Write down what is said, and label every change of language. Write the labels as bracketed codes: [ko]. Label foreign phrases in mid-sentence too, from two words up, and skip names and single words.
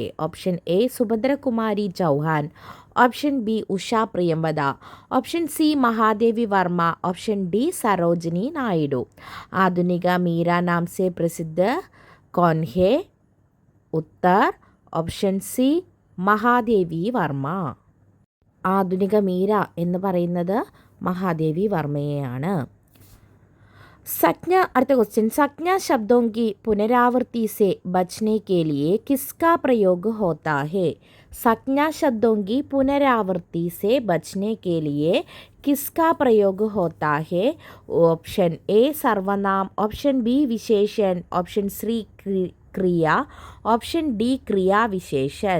[hi] ऑप्शन ए सुभद्रा कुमारी चौहान, ऑप्शन बी उषा प्रियंवदा, ऑप्शन सी महादेवी वर्मा, ऑप्शन डी सरोजिनी नायडू। आधुनिक मीरा नाम से प्रसिद्ध कौन है? उत्तर ऑप्शन सी മഹാദേവി വർമ്മ. [ml] ആധുനിക മീര എന്ന് പറയുന്നത് മഹാദേവി വർമ്മയെയാണ്. [hi] संज्ञा अर्थ क्वेश्चन, संज्ञा शब्दों की पुनरावृत्ति से बचने के लिए किसका प्रयोग होता है? संज्ञा शब्दों की पुनरावृत्ति से बचने के लिए किसका प्रयोग होता है? ऑप्शन ए सर्वनाम, ऑप्शन बी विशेषण, ऑप्शन सी क्रिया, ऑप्शन डी क्रिया विशेषण।